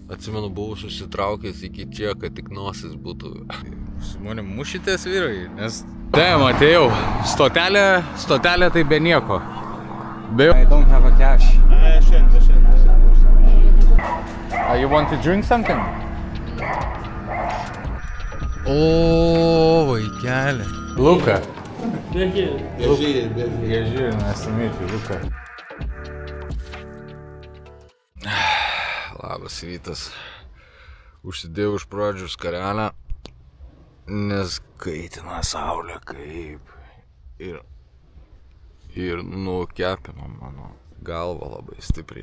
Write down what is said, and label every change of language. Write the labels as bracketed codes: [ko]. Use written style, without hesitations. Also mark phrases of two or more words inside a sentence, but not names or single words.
[lt] Atsimenu, buvau susitraukęs iki čia, kad tik nosis būtų. Su manim mušitės vyrai, nes... Damn, atėjau. Stotelė tai be nieko. [en] I don't have a cash. You want to drink something? [lt] O, vaikelė. Luka. Bežyri. [en] Nice to meet you, Luka. [lt] Labas rytas. Užsidėjau iš pradžių skarelę, nes kaitina saulė kaip. Ir nukepino mano galvą labai stipriai.